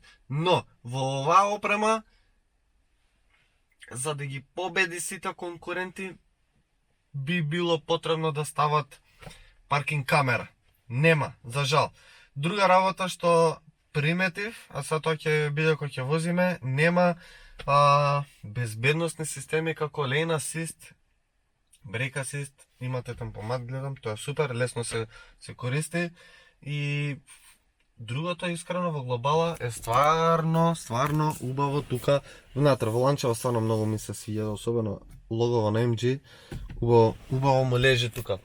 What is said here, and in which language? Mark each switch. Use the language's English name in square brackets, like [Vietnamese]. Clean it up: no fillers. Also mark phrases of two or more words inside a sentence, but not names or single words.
[Macedonian] Но во оваа опрема, за да ги победи сите конкуренти, би било потребно да стават паркинг камера. Нема, за жал. Друга работа што приметив, а сега тоа ќе биде кој ќе возиме, нема безбедносни системи како [English] lane assist, brake assist, [Macedonian] имате темпомат, гледам, тоа е супер, лесно се користи. И другото искрено во глобала е стварно убаво тука внатре. Воланчево стварно многу ми се свиѓа, особено логово на MG, убаво му лежи тука.